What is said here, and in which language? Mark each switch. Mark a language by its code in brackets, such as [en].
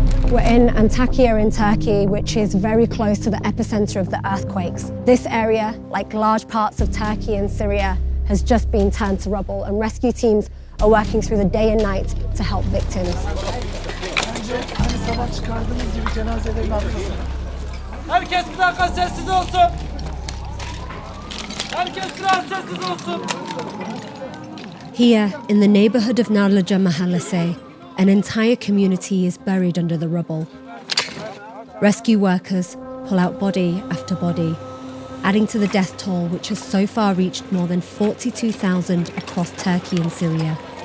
[en] We're in Antakya in Turkey, which is very close to the epicenter of the earthquakes. This area, like large parts of Turkey and Syria, has just been turned to rubble, and rescue teams are working through the day and night to help victims. [tr] Herkes bir dakika sessiz olsun. Herkes biraz sessiz olsun. [en] Here, in the neighborhood of Narlıca Mahallesi, an entire community is buried under the rubble. Rescue workers pull out body after body, adding to the death toll, which has so far reached more than 42,000 across Turkey and Syria.